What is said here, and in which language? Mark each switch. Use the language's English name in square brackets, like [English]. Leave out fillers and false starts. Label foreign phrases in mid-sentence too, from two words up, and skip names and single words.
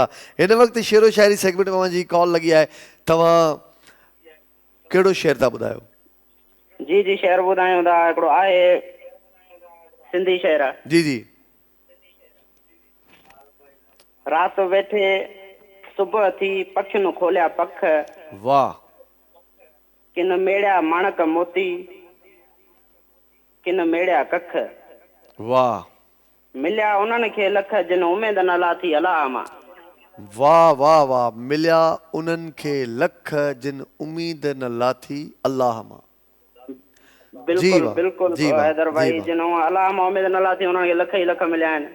[Sindhi] हिन वक़्तु शेरो शाइरी सेगमेंट में मुंहिंजी कॉल लॻी आहे। तव्हां कहिड़ो शेर था ॿुधायो? जी जी, शेर ॿुधायूं था। हिकिड़ो आहे सिंधी शेर। जी जी। राति वेठे सुबुह थी पखियुनि खोलिया पख, वाह। किन मेड़िया माणक मोती, किन मेड़िया कख, वाह। मिलिया उन्हनि खे लख जिन उमेद न लाथी अलाह मां। वाह वाह वाह, मिलिया उन्हनि खे लख जिन उम्मीद न लाथी अलाह मां। बिल्कुलु बिल्कुलु हैदर भाई, जिन अलाह मां उमेद न लाथी उन्हनि खे लख ई लख मिलिया आहिनि।